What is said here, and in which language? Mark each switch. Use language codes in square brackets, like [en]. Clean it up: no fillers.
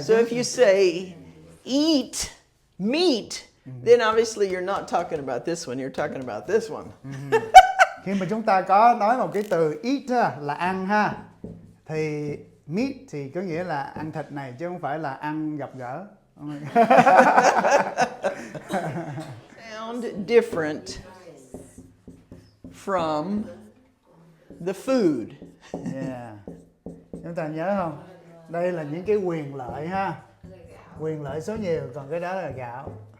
[en] So if you say eat meat, then obviously you're not talking about this one. You're talking about this one. [vi] Khi mà chúng ta có nói một cái từ eat á, là ăn ha, thì meat thì có nghĩa là ăn thịt này chứ không phải là ăn gặp gỡ. [en] Sound different from the food. [vi] Yeah. Chúng ta nhớ không? Đây là những cái quyền lợi ha. Quyền lợi số nhiều, còn cái đó là gạo.